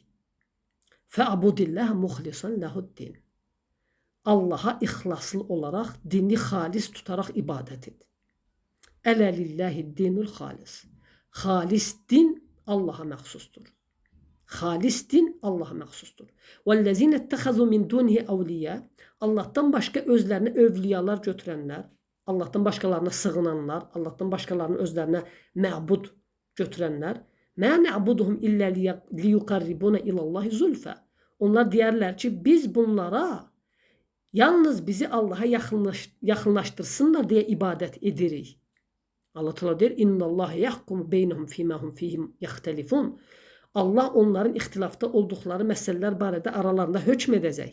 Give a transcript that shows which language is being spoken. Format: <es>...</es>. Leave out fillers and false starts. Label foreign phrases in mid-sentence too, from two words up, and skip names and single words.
<ar>فاعبد الله مخلصا له الدين.</ar> <az>Allaha ixlaslı olaraq, dini xalis tutaraq ibadət et.</az> <ar>ألا لله الدين الخالص.</ar> <az>Xalis din Allaha məxsusdur. Xalis din Allaha məxsusdur.</az> <ar>وَالَّذِينَ اتَّخَذُوا مِنْ دُونِهِ أَوْلِيَا</ar> <az>Allah'tan başqa özlərinə övliyalar götürənlər, Allah'tan başqalarına sığınanlar, Allah'tan başqalarını özlərinə məbud götürənlər,</az> <ar>مَا نَعْبُدُهُمْ إِلَّا لِيُقَرِّبُونَ إِلَى اللّٰهِ زُلْفَ</ar> <az>Onlar deyərlər ki, biz bunlara yalnız bizi Allah'a yaxınlaştırsınlar deyə ibadət edirik. Allah Teala deyir:</az> <ar>إن الله يحكم بينهم فيما هم فيه يختلفون.</ar> <az>Allah onların ixtilafda olduqları məsələlər barədə aralarında hökm edəcək.</az>